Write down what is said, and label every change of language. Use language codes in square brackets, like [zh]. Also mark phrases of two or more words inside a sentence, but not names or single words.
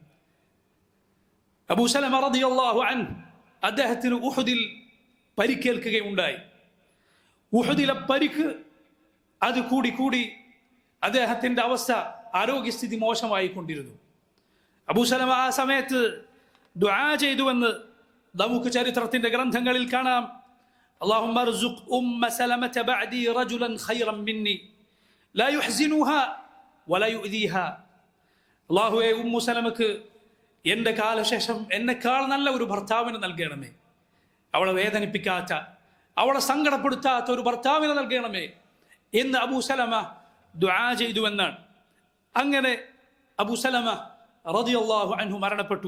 [ml] അബൂ സലമ [ar] رضي الله عنه [ml] അദ്ദേഹത്തിന് ഉഹുദിൽ പരിക്കേൽക്കുകയുണ്ടായി. ഉഹുദിലെ പരിക്ക് അത് കൂടി അദ്ദേഹത്തിന്റെ അവസ്ഥ, ആരോഗ്യസ്ഥിതി മോശമായിക്കൊണ്ടിരുന്നു. അബൂ സലമ ആ സമയത്ത് ദുആ ചെയ്തുവെന്ന് നമുക്ക് ചരിത്രത്തിന്റെ ഗ്രന്ഥങ്ങളിൽ കാണാം. [ar] اللهم ارزق سلمة بعدي رجلا خيرا مني لا يحزنها ولا يؤذيها. [ml] അള്ളാഹുവെ സലമക്ക് എൻ്റെ കാലശേഷം എന്നെക്കാൾ നല്ല ഒരു ഭർത്താവിനെ നൽകണമേ, അവളെ വേദനിപ്പിക്കാത്ത, അവളെ സങ്കടപ്പെടുത്താത്ത ഒരു ഭർത്താവിനെ നൽകണമേ എന്ന് അബൂ സലമ ദുആ ചെയ്തുവെന്നാണ്. അങ്ങനെ അബൂ സലമ [ar] رضي الله عنه [ml] മരണപ്പെട്ടു.